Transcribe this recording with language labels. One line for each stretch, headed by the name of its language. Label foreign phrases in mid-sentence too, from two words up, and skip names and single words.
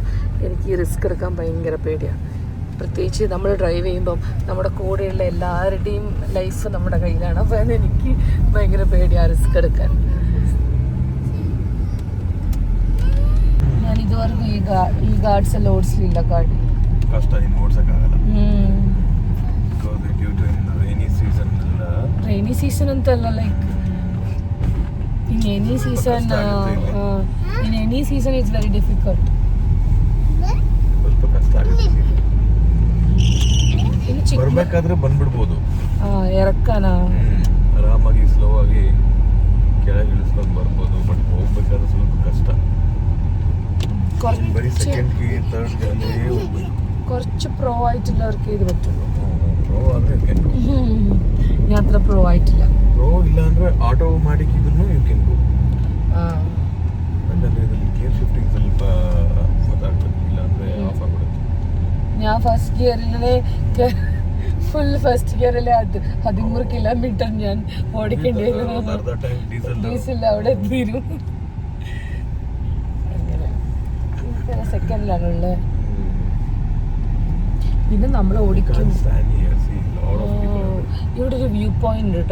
Malayalam: എനിക്ക് ഈ റിസ്ക് എടുക്കാൻ ഭയങ്കര പേടിയാണ്. പ്രത്യേകിച്ച് നമ്മൾ ഡ്രൈവ് ചെയ്യുമ്പം നമ്മുടെ കൂടെയുള്ള എല്ലാവരുടെയും ലൈഫ് നമ്മുടെ കയ്യിലാണ്. അപ്പോൾ എനിക്ക് ഭയങ്കര പേടിയാണ് റിസ്ക് എടുക്കാൻ. ഞാൻ ഇതുവരെക്കും ഈ ഗാർഡ്സ് എല്ലാം ഓടിച്ചിട്ടില്ല.
English: ഗാഡി rainy season ಅಂತಲ್ಲ, like in any season it's very difficult.
Kannada: ಬರ್ಬೇಕಾದ್ರೆ ಬಂದ್ಬಿಡ್ಬೋದು. ಎರಕ್ಕನ ಆರಾಮಾಗಿ ಸ್ಲೋ ಆಗಿ ಕೆಳಗೆ ಇಳಿಸ್ಕೊಂಡು ಬರ್ಬೋದು. ಬಟ್ ಹೋಗ್ಬೇಕಾದ್ರೆ ಸ್ವಲ್ಪ ಕಷ್ಟ. ಬರೀ ಸೆಕೆಂಡ್ ಕೀ ಥರ್ಡ್ ಗೇರ್ಲೇ ಹೋಗ್ಬೇಕು.
Malayalam: കുറച്ച് പ്രോ ആയിട്ടുള്ളവർക്ക് ഇത് പറ്റുള്ളൂ.
Kannada: പ്രോ ಆದರೆ
Malayalam: ഞാൻ അത്ര പ്രോ ആയിട്ടില്ല.
Kannada: പ്രോ ಇಲ್ಲ ಅಂದ್ರೆ ಆಟೋಮ್ಯಾಟಿಕ್ ಇದನ್ನು
English: you can go.
Kannada: ಯಾಕಂದ್ರೆ ಇದರಲ್ಲಿ
English: gear shifting
Kannada: ಸ್ವಲ್ಪ ಗೊತ್ತಾಗ್ತದೆ, ಇಲ್ಲ ಅಂದ್ರೆ ಆಫ್ ಆಗ್ಬಿಡುತ್ತೆ.
Malayalam: ഞാൻ ഫസ്റ്റ് ഗിയറിലെ ഫുൾ ഫസ്റ്റ് ഗിയറിലെ 13 കിലോമീറ്റർ ഞാൻ ഓടിക്കേണ്ടി വരും. ഡീസൽ അവിടെ എത്തിരും. അങ്ങനെ സെക്കൻഡിലാണുള്ളത്. പിന്നെ നമ്മൾ ഓടിക്കും. ഇവിടെ ഒരു വ്യൂ പോയിന്റ് കേട്ടോ.